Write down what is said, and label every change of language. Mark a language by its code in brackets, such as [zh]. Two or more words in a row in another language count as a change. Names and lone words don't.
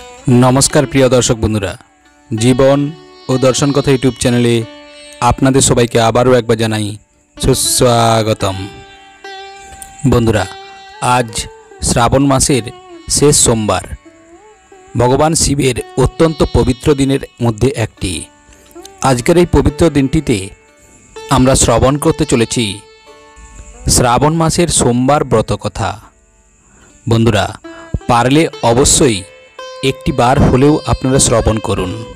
[bn] নমস্কার প্রিয় দর্শক বন্ধুরা জীবন ও দর্শন কথা ইউটিউব চ্যানেলে আপনাদের সবাইকে আবারো একবার জানাই সুস্বাগতম। বন্ধুরা আজ শ্রাবণ মাসের শেষ সোমবার ভগবান শিবের অত্যন্ত পবিত্র দিনের মধ্য একটি। আজকের এই পবিত্র दिनটিতে আমরা শ্রবণ করতে চলেছি শ্রাবণ মাসের সোমবার ব্রত কথা। বন্ধুরা পারলে অবশ্যই একটি বার হলেও আপনারা শ্রবণ করুন।